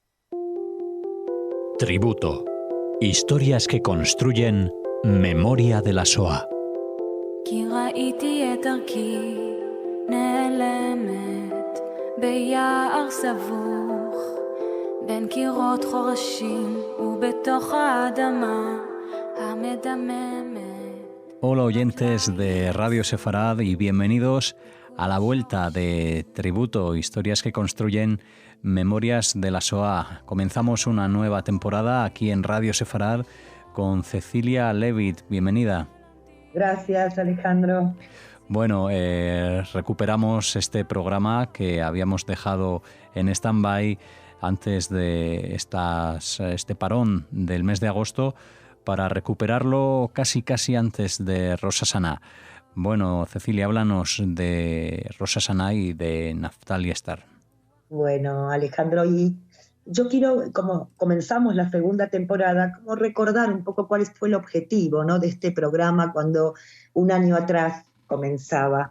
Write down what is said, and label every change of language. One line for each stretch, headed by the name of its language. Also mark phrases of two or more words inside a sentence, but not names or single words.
Spanish: Tributo. Historias que construyen memoria de la Shoah.
Hebrew: כי ראיתי את דרכי נעלמת ביער סבוך בין קירות חורשים ובתוך האדמה המדממת.
Spanish: Hola oyentes de Radio Sefarad y bienvenidos a la vuelta de Tributo, historias que construyen memorias de la Shoah. Comenzamos una nueva temporada aquí en Radio Sefarad con Cecilia Levitt. Bienvenida. Gracias, Alejandro. Bueno, recuperamos este programa que habíamos dejado en stand-by antes de este parón del mes de agosto para recuperarlo casi antes de Rosh Hashanah. Bueno, Cecilia, háblanos de Rosh Hashanah y de Naftali Estar. Bueno, Alejandro, y yo quiero, como comenzamos la segunda temporada, como recordar un poco cuál fue el objetivo, ¿no?, de este programa cuando un año atrás comenzaba.